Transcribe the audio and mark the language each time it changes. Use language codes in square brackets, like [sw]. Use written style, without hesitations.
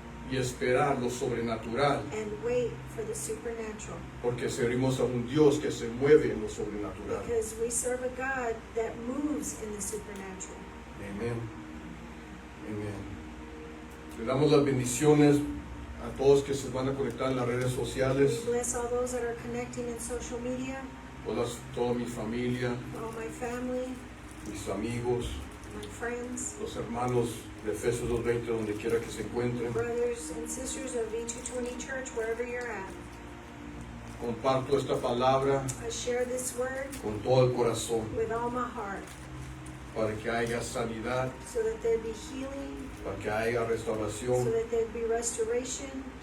[es] y esperar lo sobrenatural, [en] and wait for the supernatural. [es] porque servimos a un Dios que se mueve en lo sobrenatural. [en] Because we serve a God that moves in the supernatural. [es] Amén. Amén. Le damos las bendiciones a todos que se van a conectar en las redes sociales, [en] We bless all those that are connecting in social media, [es] toda mi familia, [en] all my family, [es] mis amigos, [en] my friends, [es] los hermanos de Efesios 2:20, donde quiera que se encuentren. [en] brothers and sisters of E220 Church, wherever you're at. [es] Comparto esta palabra [en] I share this word [es] con todo el corazón [en] with all my heart [es] para que haya sanidad, [en] so that there be healing, [es] para que haya restauración [en] that there be restoration,